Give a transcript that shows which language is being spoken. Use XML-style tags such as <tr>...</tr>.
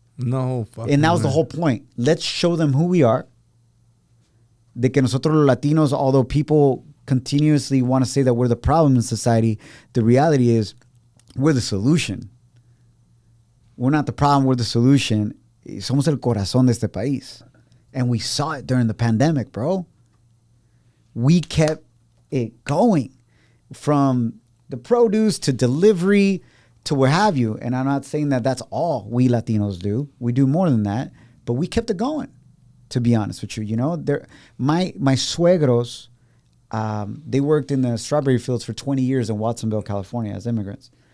<en>No, and that was the whole point. Let's show them who we are.</en> <es>De que nosotros los Latinos,</es> <en>although people continuously want to say that we're the problem in society, the reality is we're the solution. We're not the problem, we're the solution.</en> <es>Somos el corazón de este país.</es> <en>And we saw it during the pandemic, bro. We kept it going from the produce to delivery to what have you. And I'm not saying that that's all we Latinos do. We do more than that. But we kept it going, to be honest with you. You know, my suegros, they worked in the strawberry fields for 20 years in Watsonville, California as immigrants.</en>